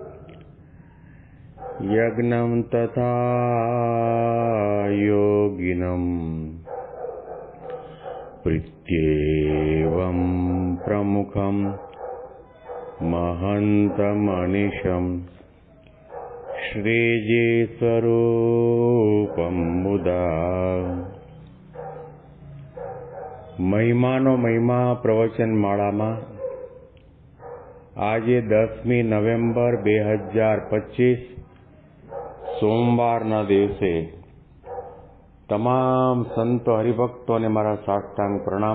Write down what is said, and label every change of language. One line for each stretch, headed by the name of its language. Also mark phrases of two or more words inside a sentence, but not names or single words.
Sanskrit: यज्ञं तथा योगिनं प्रीत्येवं प्रमुखं महन्तमनिशं श्रीजीस्वरूपं मुदा
Gujarati: મહિમાનો મહિમા પ્રવચન માળામાં આજે 10મી નવેમ્બર 2025 સોમવારના દિવસે તમામ સંતો હરિભક્તોને મારા સાષ્ટાંગ પ્રણામ.